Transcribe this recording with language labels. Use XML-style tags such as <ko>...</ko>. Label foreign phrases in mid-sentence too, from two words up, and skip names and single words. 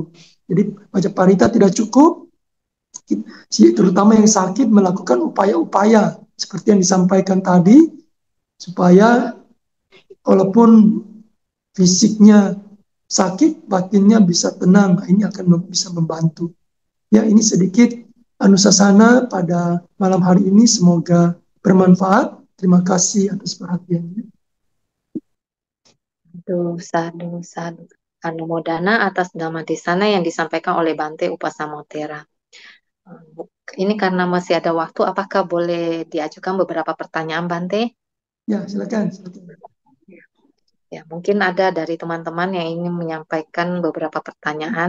<id>Jadi baca parita tidak cukup, terutama yang sakit melakukan upaya-upaya seperti yang disampaikan tadi, supaya walaupun fisiknya sakit, batinnya bisa tenang. Ini akan bisa membantu. Ya, ini sedikit Anusasana pada malam hari ini semoga bermanfaat. Terima kasih atas perhatiannya. Sadu, sadu. Anumodana atas</id> <pi>dhamma desana</pi> <id>yang disampaikan oleh Bante Upasamotera. Ini karena masih ada waktu, apakah boleh diajukan beberapa pertanyaan, Bante? Ya, silakan, silakan. Ya, mungkin ada dari teman-teman yang ingin menyampaikan beberapa pertanyaan.</id>